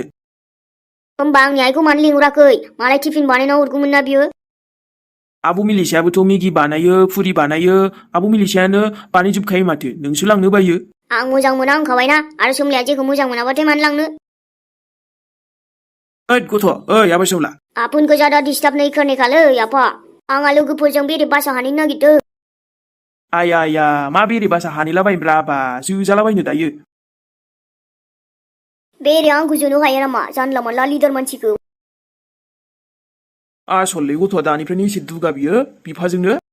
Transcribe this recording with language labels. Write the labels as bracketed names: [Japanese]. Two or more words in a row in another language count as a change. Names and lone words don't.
[Bodo] होमबा आंनि आइखौ मानो लिंहराखै मालाय टिफिन बानायना हरगौमोन ना बियो आब' मिलिसायाबोथ' मेगि बानायो फुरि बानायो आब' मिलिसायानो बानायजोबखायो माथो नोंसो लांनो बायो आं मोजां मोना होनखाबायना आरो सोमलाया जेखौ मोजां मोनाबाथाय मानो लांनो ओइ गथ' ओइ आबा सोमला [Hindi] अपन को ज्यादा डिस्टार्ब नहीं करने का लै [Bodo] आफा आंहा लोगोफोरजों बेरे बासा हानैनो नागिरदों आया मा बेरे बासा हानैलाबायनोब्रा आबा जोजालाबायनो दायो बेरे आंखौ जोनो हाया नामा जानला मोनला लिडार मानसिखौ आसललै गथ'आ दानिफ्रायनो एसे दुगा बियो बिफाजोंनो